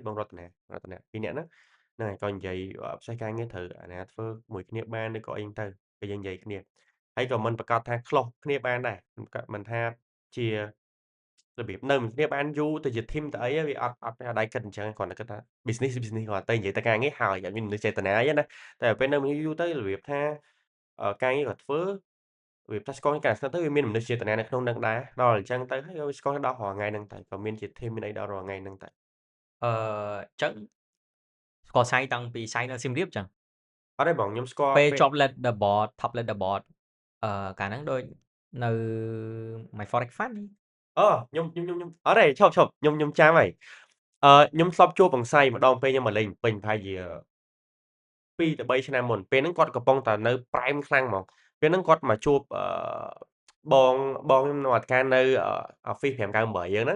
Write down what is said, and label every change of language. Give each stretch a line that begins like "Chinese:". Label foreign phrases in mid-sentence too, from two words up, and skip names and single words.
Khmer: បងរតនាពីរនាក់ហ្នឹងហ្នឹងហើយក៏និយាយprocess ការងារត្រូវអាណាធ្វើមួយគ្នាបានឬក៏អីហ្នឹងទៅក៏យើងនិយាយគ្នាហើយក៏មិនប្រកាសថា close គ្នាបានដែរមិនថាជារបៀបនៅមួយគ្នាបានយូរទៅជា team ទៅអីវាអត់ដៃគិតអញ្ចឹងគ្រាន់តែគិតថា business គ្រាន់តែនិយាយតែការងារហើយអត់មានមនុស្សចេតនាអីណាតែពេលនៅមួយយូរទៅរបៀបថាការងារក៏ធ្វើរបៀបថាស្គាល់ការស្និទ្ធទៅវាមានមនុស្សចេតនានៅក្នុងនឹងដែរដល់អញ្ចឹងទៅហើយក៏ស្គាល់ដល់រាល់ថ្ងៃហ្នឹងទៅក៏មានជា team មានអីដល់រាល់ថ្ងៃហ្នឹងទៅ អឺអញ្ចឹងស្គាល់សៃតាំងពីសៃនៅសៀមរាបចឹង អត់ទេបងខ្ញុំស្គាល់ ពេល ពេល ជាប់
English: leaderboard top leaderboard
Khmer: កាលហ្នឹងដូចនៅ My Forex Fund អូខ្ញុំអត់ទេឈប់ខ្ញុំចាំហើយខ្ញុំធ្លាប់ជួបបងសៃម្ដងពេលខ្ញុំមកលេងភ្នំពេញប្រហែលជា 2ទៅ3ឆ្នាំមុនពេលហ្នឹងគាត់កំពុងតែនៅ prime ខ្លាំងហ្មងពេលហ្នឹងគាត់មកជួបបងបងខ្ញុំនៅអត់ការនៅOffice 598យើង